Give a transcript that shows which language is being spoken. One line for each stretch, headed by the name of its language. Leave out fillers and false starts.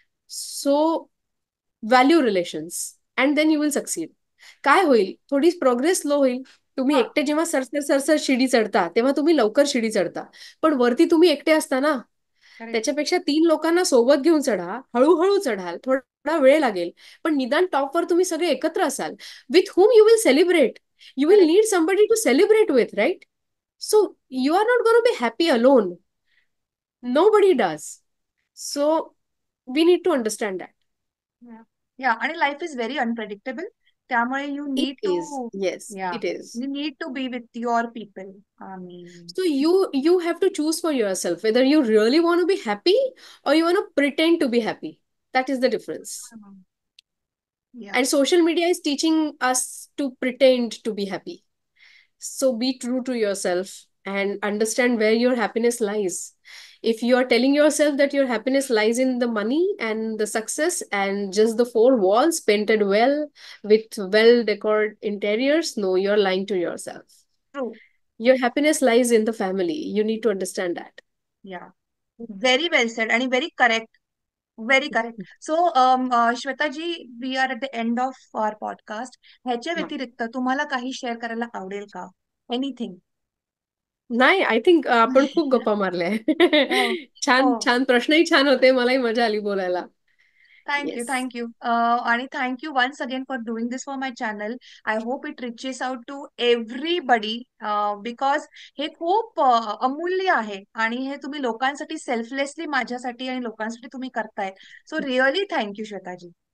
English: So value relations and then you will succeed.
Marathi: काय होईल, थोडी प्रोग्रेस स्लो होईल. तुम्ही हा. एकटे जेव्हा सरसर सरसर शिडी चढता तेव्हा तुम्ही लवकर शिडी चढता, पण वरती तुम्ही एकटे असता ना,
English: Correct.
Marathi: त्याच्यापेक्षा 3 लोकांना सोबत घेऊन चढा, हळूहळू चढाल, थोडा वेळ लागेल, पण निदान टॉपवर तुम्ही सगळे एकत्र असाल.
English: With whom you will celebrate. You will correct. Need somebody to celebrate with, right? So you are not gonna be happy alone. Nobody does. So we need to understand that. Yeah, आणि life is very unpredictable.
Marathi: त्यामुळे you
English: It need is. To, Yes, yeah, it is. You need to be with your people. I mean, So you have to choose for yourself whether you really want to be happy or you want to pretend to be happy. That is the difference. Yeah, And social media is teaching us to pretend to be happy. So be true to yourself and understand where your happiness lies. If you are telling yourself that your happiness lies in the money and the success and just the four walls painted well with well decorated interiors, no, you're lying to yourself. True, Your happiness lies in the family. You need to understand that. Yeah, very well said आणि very correct, very correct. So Shwetaji, we are at the end of our podcast.
Marathi: ह्याच्या हा. व्यतिरिक्त तुम्हाला काही share करायला आवडेल का?
English: Anything?
Marathi: नाही,
English: I think
Marathi: आपण खूप गप्पा मारल्या. हो, हो. छान छान प्रश्नही छान होते. मलाही मजा आली बोलायला.
English: Thank you, yes. Thank you. आणि thank you once again for doing this for my channel. I hope it reaches out to everybody, because
Marathi: हे खूप अमूल्य आहे आणि हे तुम्ही लोकांसाठी सेल्फलेसली, माझ्यासाठी आणि लोकांसाठी तुम्ही करताय.
English: So really thank you, Shwetaji.